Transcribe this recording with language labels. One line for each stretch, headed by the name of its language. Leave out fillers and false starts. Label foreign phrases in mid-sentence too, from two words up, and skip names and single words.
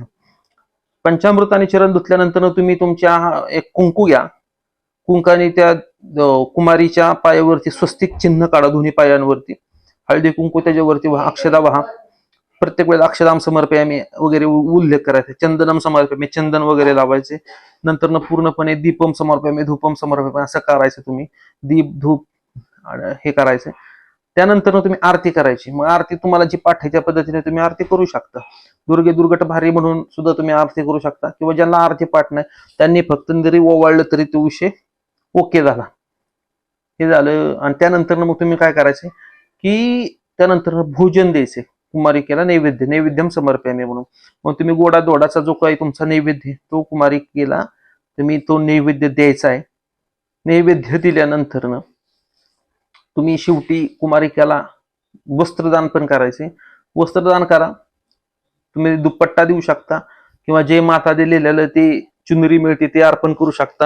Marathi: पंचामृताने चरण धुतल्यानंतर तुम्ही तुमच्या एक कुंकू घ्या, कुंकाने त्या कुमारीच्या पायावरती स्वस्तिक चिन्ह काढा, दोन्ही पायांवरती हळदी कुंकू त्याच्यावरती व्हा, अक्षदा व्हा. प्रत्येक वेळेला
Sanskrit: अक्षदाम समर्पयामी
Marathi: वगैरे उल्लेख करायचा,
Sanskrit: चंदनम समर्पयामी
Marathi: चंदन वगैरे लावायचे. नंतर पूर्णपणे
Sanskrit: दीपम समर्पयामी धूपम समर्पयामी
Marathi: असं करायचं तुम्ही, दीप धूप हे करायचं. त्यानंतर तुम्ही आरती करायची. मग आरती तुम्हाला जी पाठायच्या पद्धतीने तुम्ही आरती करू शकता. दुर्गे दुर्गट भारी म्हणून सुद्धा तुम्ही आरती करू शकता, किंवा ज्यांना आरती पाठ नाही त्यांनी फक्त जरी ओवाळलं तरी तो विषय ओके झाला. हे झालं. आणि त्यानंतर मग तुम्ही काय करायचे की त्यानंतर भोजन द्यायचे कुमारिकेला,
Sanskrit: नैवेद्यम समर्पयामी
Marathi: म्हणून. मग तुम्ही गोडा दोडाचा जो काही तुमचा नैवेद्य तो कुमारिकेला तुम्ही तो नैवेद्य द्यायचा आहे. नैवेद्य दिल्यानंतर तुम्ही शेवटी कुमारिकेला वस्त्रदान पण करायचे. वस्त्रदान करा. तुम्ही दुपट्टा देऊ शकता, किंवा जे माता दिलेलं ते चुनरी मिळते ते अर्पण करू शकता.